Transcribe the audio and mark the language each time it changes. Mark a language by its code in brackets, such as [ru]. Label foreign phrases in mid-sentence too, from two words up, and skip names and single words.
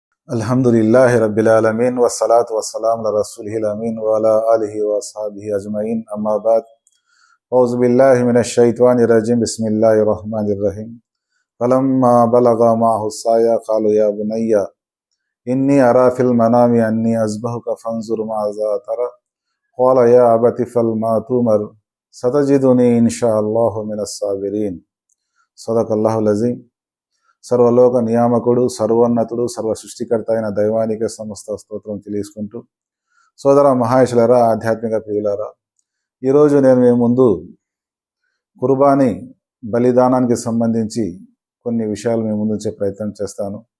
[ar] الحمد لله رب العالمين والصلاة والسلام على رسوله الأمين وعلى آله وأصحابه أجمعين أما بعد أعوذ بالله من الشيطان الرجيم بسم الله الرحمن الرحيم فلما بلغ معه السعي قال يا بني إني أرى في المنام أني أذبحك فانظر ماذا ترى قال يا أبت افعل ما تؤمر ستجدني إن شاء الله من الصابرين صدق الله العظيم. [te] సర్వలోక నియామకుడు, సర్వోన్నతుడు, సర్వ సృష్టికర్త అయిన దైవానికి సమస్త స్తోత్రం తెలియజేసుకుంటూ, సోదర మహాశులరా, ఆధ్యాత్మిక ప్రియులారా, ఈరోజు నేను మీ ముందు కుర్బానీ బలిదానానికి సంబంధించి కొన్ని విషయాలు మీ ముందు ఉంచే ప్రయత్నం చేస్తాను.